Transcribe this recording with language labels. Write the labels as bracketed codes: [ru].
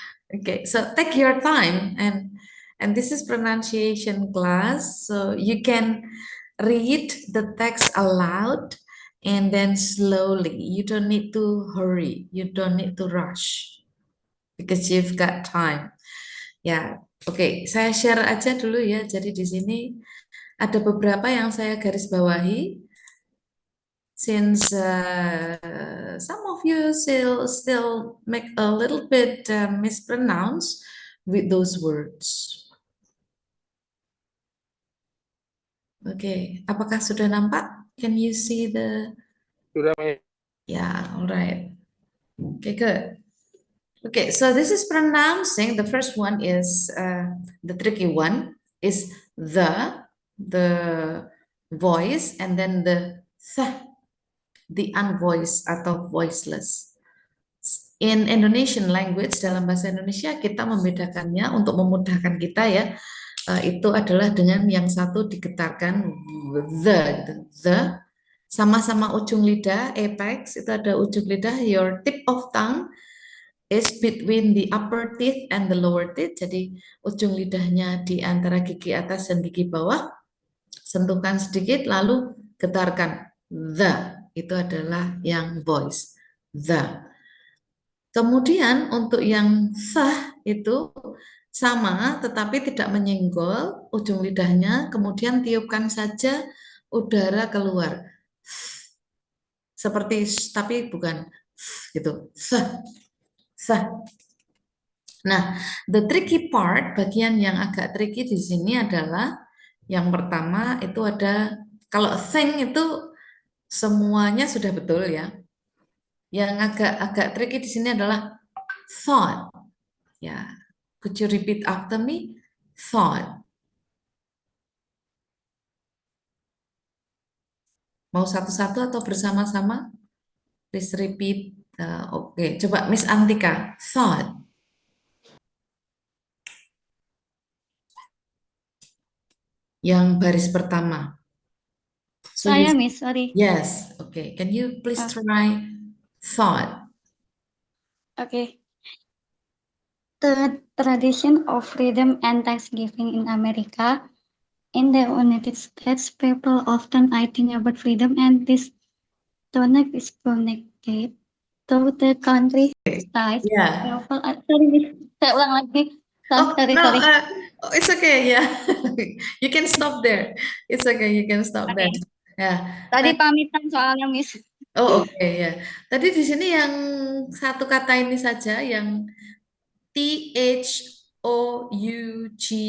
[en] Okay, so take your time and this is pronunciation class, so you can read the text aloud and then slowly. You don't need to hurry, you don't need to rush because you've got time. [id] Ya, oke, saya share aja dulu ya. Jadi di sini ada beberapa yang saya garis bawahi. [en] Since some of you still make a little bit mispronounce with those words. [id] Oke, apakah sudah nampak? [en] Can you see the? [id] Sudah, [en] Yeah, all right. Okay, good. Okay, so this is pronouncing. The first one is the tricky one is the voice, and then the unvoiced atau voiceless. In Indonesian language, [id] dalam bahasa Indonesia kita membedakannya untuk memudahkan kita ya, itu adalah dengan yang satu digetarkan the sama-sama ujung lidah apex, itu ada ujung lidah, [en] your tip of tongue is between the upper teeth and the lower teeth. [id] Jadi ujung lidahnya di antara gigi atas dan gigi bawah. Sentuhkan sedikit lalu getarkan. The itu adalah yang voice. The. Kemudian untuk yang sah itu sama tetapi tidak menyenggol ujung lidahnya, kemudian tiupkan saja udara keluar. Seperti tapi bukan gitu. Sah. Sah. Nah, [en] the tricky part, [id] bagian yang agak tricky di sini adalah yang pertama itu ada kalau think itu semuanya sudah betul ya. Yang agak tricky di sini adalah thought. [en] Ya, could you repeat after me? Thought. [id] Mau satu-satu atau bersama-sama? [en] Please repeat. [id] Oke, coba Miss Antika. Thought. Yang baris pertama. So Saya, [en] you, Miss, sorry. yes, okay. Can you please try thought? Okay. The tradition of freedom and Thanksgiving in America. In the United States, people often think about freedom, and this tonic is connected to the country side. Yeah. [id] Sorry, Miss. Saya ulang lagi. [en] Oh, Sorry, no, sorry. it's okay, yeah. You can stop there. It's okay, you can stop there. [id] Oke. Ya. Tadi pamitan soalnya, Miss. Oh, oke ya. Tadi di sini yang satu kata ini saja yang THOUGHT.